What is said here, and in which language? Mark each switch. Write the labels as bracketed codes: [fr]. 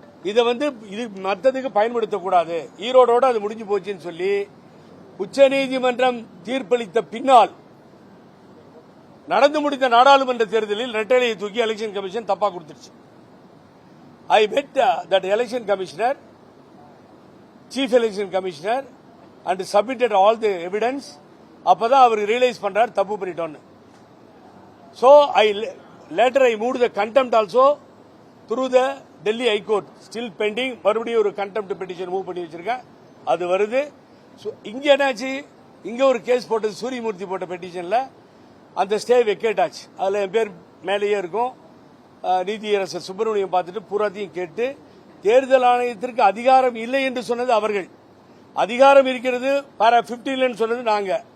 [ta] இதை இது மற்றதுக்கு பயன்படுத்தக்கூடாது. ஈரோடோட அது முடிஞ்சு போச்சுன்னு சொல்லி உச்சநீதிமன்றம் தீர்ப்பளித்த பின்னால் நடந்து முடிந்த நாடாளுமன்ற தேர்தலில் ரெட்டையிலையை தூக்கி எலெக்ஷன் கமிஷன் தப்பா கொடுத்துருச்சு. [en] I met that election commissioner, chief election commissioner, and submitted all the evidence. [ta] அப்பதான் அவர் ரியலைஸ் பண்றார் தப்பு பண்ணிட்டோன்னு. [en] So later I moved the contempt also through the Delhi High Court, still pending. [ta] மறுபடியும் ஒரு contempt petition மூவ் பண்ணி வச்சிருக்கேன், அது வருது. இங்க என்னாச்சு, இங்க ஒரு கேஸ் போட்டது சூரியமூர்த்தி போட்ட பெட்டிஷன்ல அந்த ஸ்டே வெக்கேட் ஆச்சு. அதுல என் பேர் மேலேயே இருக்கும். நீதியரசர் சுப்பிரமணியம் பார்த்துட்டு பூராத்தையும் கேட்டு தேர்தல் ஆணையத்திற்கு அதிகாரம் இல்லை என்று சொன்னது அவர்கள், அதிகாரம் இருக்கிறது பாரா 15 சொன்னது நாங்க.